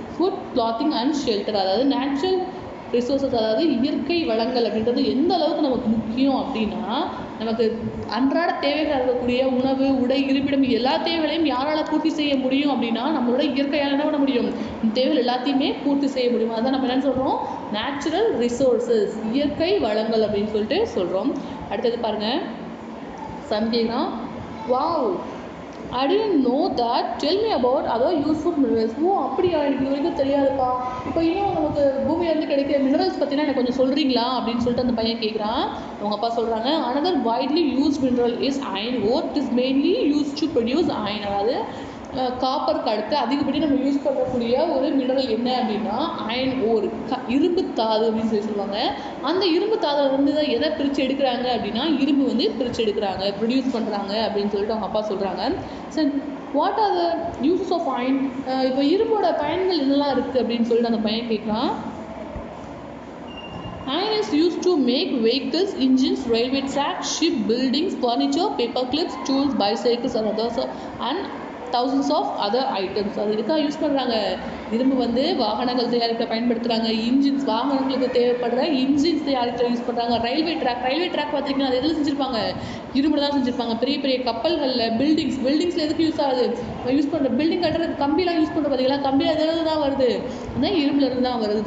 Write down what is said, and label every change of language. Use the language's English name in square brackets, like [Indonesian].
[English] Food, clothing and shelter. [Tamil] அதாவது natural resources, அதாவது இயற்கை வளங்கள் அப்படின்றது எந்த அளவுக்கு நமக்கு முக்கியம் அப்படின்னா, நமக்கு அன்றாட தேவைகள் இருக்கக்கூடிய உணவு, உடை, இருப்பிடம் எல்லா தேவைகளையும் யாரால் பூர்த்தி செய்ய முடியும் அப்படின்னா நம்மளோட இயற்கையால் என்ன பண்ண முடியும், இந்த தேவைகள் எல்லாத்தையுமே பூர்த்தி செய்ய முடியும். அதான் நம்ம என்ன சொல்கிறோம், நேச்சுரல் ரிசோர்ஸஸ், இயற்கை வளங்கள் அப்படின்னு சொல்லிட்டு சொல்கிறோம். அடுத்தது பாருங்கள், சந்தேகம். [English] Wow, I didn't know that. Tell me about other useful minerals. [Tamil] ஓ அப்படியா, எனக்கு இது வரைக்கும் தெரியாதுப்பா. இப்போ இன்னும் நமக்கு பூமியிலேருந்து கிடைக்கிற மினரல்ஸ் பற்றினா எனக்கு கொஞ்சம் சொல்கிறீங்களா அப்படின்னு சொல்லிட்டு அந்த பையன் கேட்குறான். அவங்க அப்பா சொல்கிறாங்க, [English] another widely used mineral is iron ore. It is mainly used to produce iron. [Tamil] அதாவது காப்பருக்கு அடுத்து அதிகப்படி நம்ம யூஸ் பண்ணக்கூடிய ஒரு மினரல் என்ன அப்படின்னா அயன் ஓர், இரும்பு தாது அப்படின்னு சொல்லுவாங்க. அந்த இரும்பு தாதை வந்து எதை பிரித்து எடுக்கிறாங்க அப்படின்னா இரும்பு வந்து பிரித்து எடுக்கிறாங்க, ப்ரொடியூஸ் பண்ணுறாங்க அப்படின்னு சொல்லிட்டு அவங்க அப்பா சொல்கிறாங்க. சரி, [English] What are the uses of iron? [Tamil] இப்போ இரும்போட பயன்கள் என்னெல்லாம் இருக்குது அப்படின்னு சொல்லிட்டு அந்த பையன் கேட்குறான். [English] Iron is used to make vehicles, engines, railway tracks, ship buildings, furniture, paper clips, tools, bicycles and others, and thousands of other items. [Tamil] அது இதுக்காக யூஸ் பண்ணுறாங்க. இரும்பு வந்து வாகனங்கள் தயாரிக்க பயன்படுத்துகிறாங்க, இன்ஜின்ஸ் வாகனங்களுக்கு தேவைப்படுற இன்ஜின்ஸ் தயாரிக்க யூஸ் பண்ணுறாங்க. ரயில்வே ட்ராக் பார்த்திங்கன்னா அது எதில் செஞ்சுருப்பாங்க, இரும்பு தான் செஞ்சுருப்பாங்க. பெரிய பெரிய கப்பல்களில், பில்டிங்ஸில் எதுக்கு யூஸ் ஆகுது, யூஸ் பண்ணுற பில்டிங் கட்டுறதுக்கு கம்பிலாம் யூஸ் பண்ணுற பார்த்தீங்களா, கம்பியில் எதில் தான் வருது, அந்த இரும்புலேருந்து தான் வருது.